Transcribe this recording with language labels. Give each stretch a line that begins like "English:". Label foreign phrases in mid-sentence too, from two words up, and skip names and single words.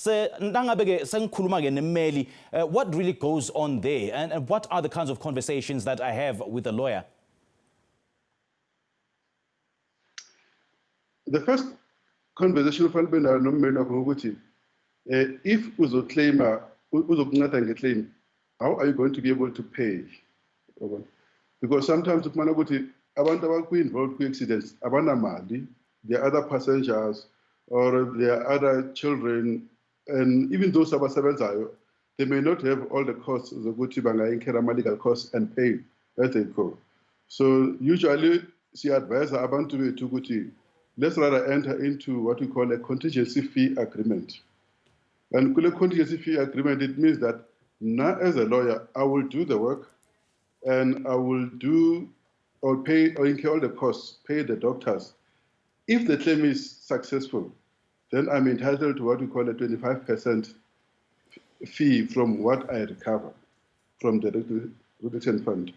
English: What really goes on there, and what are the kinds of conversations that I have with a lawyer? The first conversation if
Xhosa: uzokunceda nge-claim,
English: how are you going to be able to pay? Because sometimes
Xhosa: ufumana ukuthi abantu abakwi-involved kwi-accidents abanamali,
English: there are other passengers or there are other children, and even those abasebenzayo, they may not have all the costs
Xhosa: zokuthi bangayincur ama-legal
English: costs and pay as they go. So usually advise
Xhosa: abantu bethu ukuthi
English: let's rather enter into what we call a contingency fee agreement. And kule contingency fee agreement, it means that now as a lawyer, I will do the work and I will do or pay or incur all the costs, pay the doctors. If the claim is successful, then I'm entitled to what we call a 25% fee from what I recover from the reduction fund.